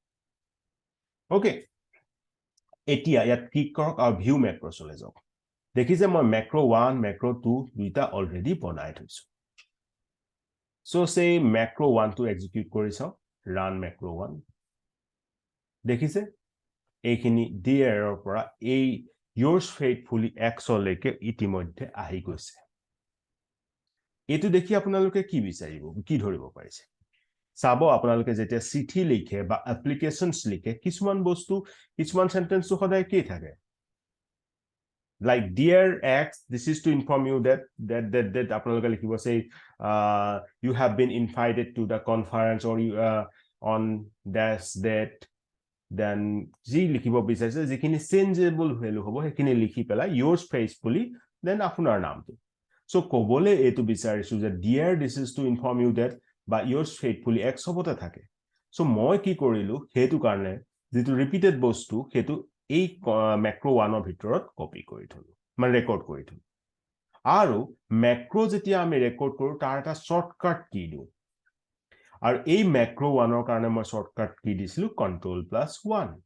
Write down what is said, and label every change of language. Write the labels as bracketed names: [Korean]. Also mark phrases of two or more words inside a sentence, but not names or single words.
[Assamese] ওকে এতিয়া ইয়াত ক্লিক কৰক আৰু ভিউ ম্যাক্রোসলৈ যাওক দেখিছে মই ম্যাক্রো 1 ম্যাক্রো 2 দুইটা অলৰেডি বনাই থৈছো সো সে ম্যাক্রো 1 টো এক্সিকিউট কৰি চাও [English] run macro 1 [Assamese] দেখিছে এইখিনি DREৰ পৰা এই [English] yours faithfully x [Assamese] লৈকে ইতিমধ্যে আহি গৈছে এটো দেখি আপোনালোকে কি বিচাৰিব কি ধৰিব পাৰিছে চাব আপোনালোকে যেতিয়া চিঠি লিখে বা এপ্লিকেশনস লিখে কিছুমান বস্তু কিছুমান সেন্টেন্স সদায় কি থাকে [English] like dear x this is to inform you that [Assamese] আপোনালোকে লিখিব [English] say you have been invited to the conference or you on this date then [Assamese] যি লিখিব বিচাৰিছে যিখিনি [English] changeable value [Assamese] হ'ব সেইখিনি লিখি পেলাই [English] yours faithfully then [Assamese] আপোনাৰ নামটো সো কবলে এটো বিচাৰিছো যে [English] dear this is to inform you that [Assamese] বা [English] yours faithfully x [Assamese] হবতে থাকে সো মই কি কৰিলো হেতু কাৰণে যেটো ৰিপিটেড বস্তু হেতু এই ম্যাক্রো 1 ৰ ভিতৰত কপি কৰি থলো মানে ৰেকৰ্ড কৰি থলো আৰু ম্যাক্রো যেতিয়া আমি ৰেকৰ্ড কৰো তাৰ এটা [English] shortcut key [Assamese] দিও আৰু এই ম্যাক্রো 1 ৰ কাৰণে মই [English] shortcut key [Assamese] দিছিলো Ctrl+1